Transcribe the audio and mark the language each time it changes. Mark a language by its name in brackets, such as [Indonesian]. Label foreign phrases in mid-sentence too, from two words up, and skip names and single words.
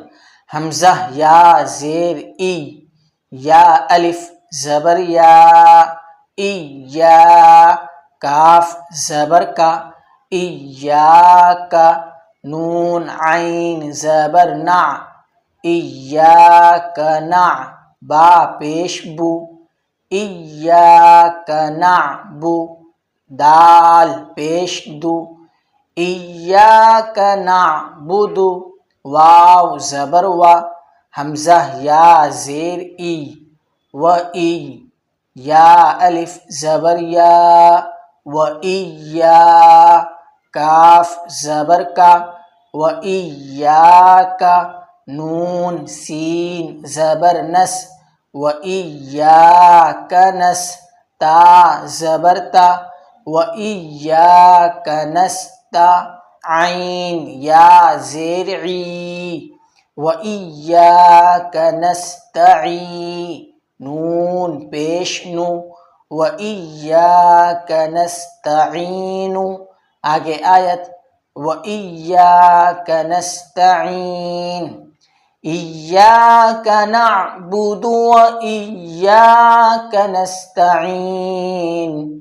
[Urdu] حمزہ یا زیر ای، یا الف زبر یا، ای یا، کاف زبر کا، ای یا کا، نون عین زبر نع، ای یا کا نع، با پیش بو، [Arabic] ایاک نعبو، [Urdu] دال پیش دو، [Arabic] ایاک نعبدو، [Urdu] واو زبر وا، حمزہ یا زیر ای، و ای، یا الف زبر یا، و ایا، کاف زبر کا، [Arabic] و ایاک، [Urdu] نون سین زبر نس، [Arabic] و ایاک نس، [Urdu] تا زبر تا، [Arabic] و ایاک نستعین، [Urdu] یا زیر عی، [Arabic] و ایاک نستعین، [Urdu] نون پیش نو، [Arabic] و ایاک نستعین. [Urdu] آگے آیت [Arabic] و ایاک نستعین، ایاک نعبد و ایاک نستعین.